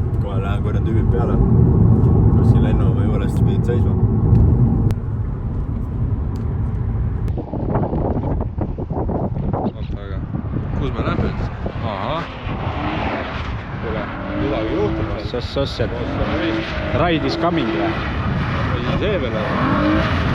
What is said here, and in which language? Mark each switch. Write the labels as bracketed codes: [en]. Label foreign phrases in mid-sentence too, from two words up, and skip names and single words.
[et] Kohe lähen korjan tüübid peale. Siin lennujaama juurest pidid seisma. Kus me lähme? Aha. Midagi juhtuma. Sos, et [en] ride is coming [et] või? Või see veel on?